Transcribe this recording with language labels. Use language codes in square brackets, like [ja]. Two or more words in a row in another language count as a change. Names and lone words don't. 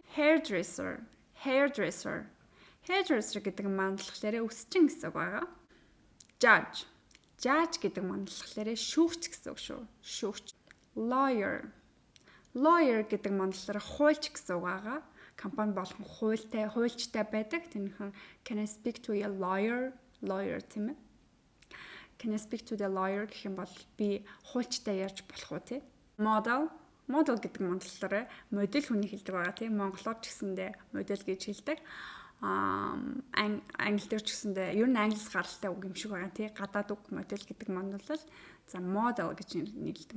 [mn] Hairdresser гэдэг монголоор үсчин гэсэн үг байгаа. Judge гэдэг монголоор шүүгч гэсэн үг шүү. Шүүгч. Lawyer гэдэг монголоор хуульч гэсэн үг байгаа. Компани болгон хуульчтай байдаг. [en] Тэрнийхэн can I speak to a lawyer [mn] тийм ээ. [en] Can I speak to the lawyer [mn] гэх юм бол би хуульчтай ярьж болох уу тий. Model гэдэг монголоор модель хүний хэлдэг байгаа тийм. Монголоор ч гэсэндээ модель гэж хэлдэг. Англи дээр ч гэсэндээ ер нь англиас гаралтай үг юм шиг байгаа тий. Гадаад үг модель гэдэг монголоор за model гэж нэрлэдэг.